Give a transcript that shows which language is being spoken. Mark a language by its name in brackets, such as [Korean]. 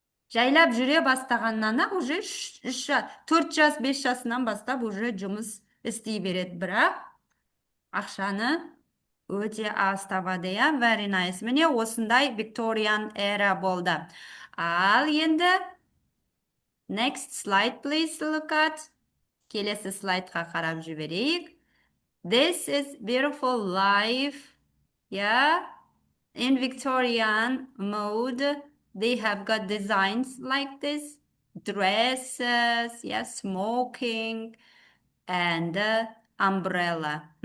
[Kazakh] Жайлап жүре бастағаннан уже 4 жас, 5 жасынан бастап уже жұмыс істей береді, бірақ ақшаны өте аз табады, иә? [English] Very nice. [Kazakh] Міне осындай Victorian era болды. Ал енді [English] next slide, please look at. [Kazakh] Келесі слайдқа қарап жіберейік. [English] This is beautiful life. Yeah. In Victorian mode, they have got designs like this. Dresses, smoking, and umbrella.